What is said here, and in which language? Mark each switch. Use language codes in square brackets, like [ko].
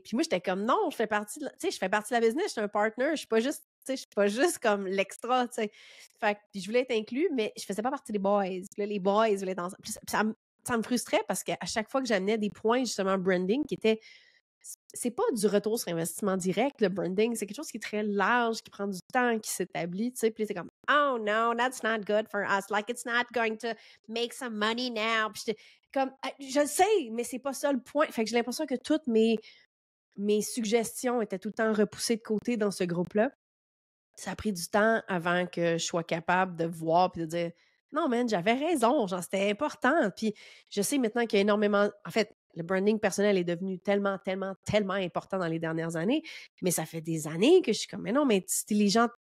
[fr] Puis moi, j'étais comme, non, je fais partie de tu sais, je fais partie de la business, je suis un partner, je suis pas juste, tu sais, je suis pas juste comme l'extra, tu sais. Fait que, puis je voulais être inclus, mais je faisais pas partie des boys. Puis là, les boys voulaient être ensemble. Puis ça me frustrait parce qu'à chaque fois que j'amenais des points, justement, branding, qui étaient... C'est pas du retour sur investissement direct, le branding. C'est quelque chose qui est très large, qui prend du temps, qui s'établit, tu sais. Puis c'est comme, [en] oh no, that's not good for us. Like, it's not going to make some money now. [fr] Puis j'étais comme, je le sais, mais c'est pas ça le point. Fait que j'ai l'impression que toutes mes suggestions étaient tout le temps repoussées de côté dans ce groupe-là. Ça a pris du temps avant que je sois capable de voir puis de dire, non, man, j'avais raison, genre, c'était important. Puis je sais maintenant qu'il y a énormément... En fait, le branding personnel est devenu tellement, tellement, tellement important dans les dernières années, mais ça fait des années que je suis comme, mais non, mais c'était les gens...